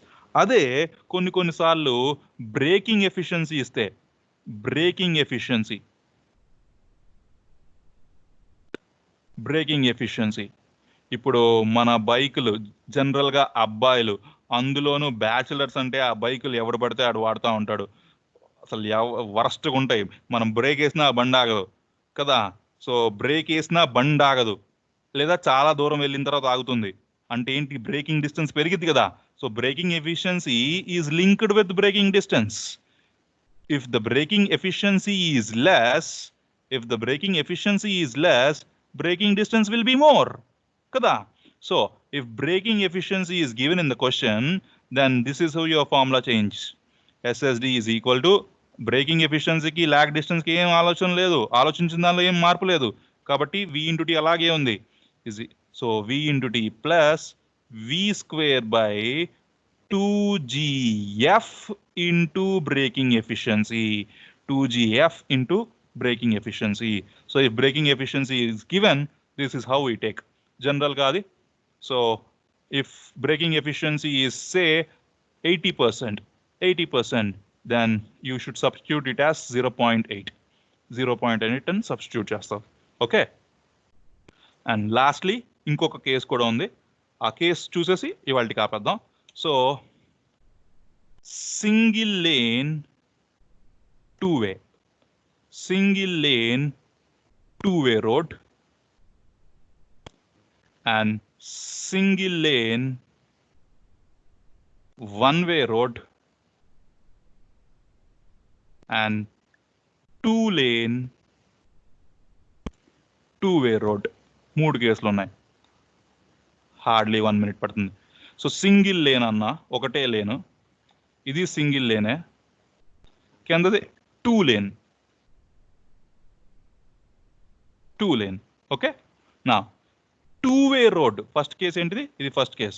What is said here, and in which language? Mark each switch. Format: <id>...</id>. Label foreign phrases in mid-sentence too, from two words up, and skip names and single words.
<te>అదే కొన్నిసార్లు</te> <en>braking efficiency</en> <te>ఇస్తే,</te> <en>braking efficiency</en> <te>ఇప్పుడు మన బైకులు జనరల్గా అబ్బాయిలు, అందులోనూ బ్యాచులర్స్ అంటే ఆ బైకులు ఎవడు పడితే ఆడు వాడుతూ ఉంటాడు. అసలు వరస్ట్గా ఉంటాయి. మనం బ్రేక్ వేసినా బండి ఆగదు కదా. సో బ్రేక్ వేసినా బండి ఆగదు, లేదా చాలా దూరం వెళ్ళిన తర్వాత ఆగుతుంది. అంటే ఏంటి?</te> <en>braking distance</en> <te>పెరిగింది కదా.</te> <en>so braking efficiency is linked with braking distance. if the braking efficiency is less, if the braking efficiency is less, braking distance will be more. Kada? So if braking efficiency is given in the question, then this is how your formula changes. SSD is equal to braking efficiency</en> <te>ki</te> <en>lag distance</en> <te>కి ఏం ఆలోచన లేదు, ఆలోచించిన దానిలో ఏం మార్పు లేదు, కాబట్టి</te> <en>v into t</en> <te>అలాగే ఉంది.</te> <en>So v into t plus v square by 2gf into braking efficiency. 2gf into braking efficiency. So if braking efficiency is given, this is how we take.</en> <te>General kaadi.</te> <en>So if braking efficiency is say 80%, then you should substitute it as 0.8. 0.8 and substitute చేస్తాం. Okay. And lastly,</en> <te>ఇంకొక కేసు కూడా ఉంది. ఆ కేసు చూసేసి ఇవాళకి ఆపేద్దాం.</te> <en>so single lane two way road and single lane one way road and two lane two way road.</en> <te>3 కేసులు ఉన్నాయి. హార్డ్లీ 1 minute పడుతుంది. సో</te> <en>single lane</en> <te>అన్న ఒకటే లేను, ఇది</te> <en>single lane,</en> <te>కిందది</te> <en>two lane.</en> <te>ఓకే. నా</te> <en>two way road, first case</en> <te>ఏంటిది, ఇది</te> <en>first case.</en>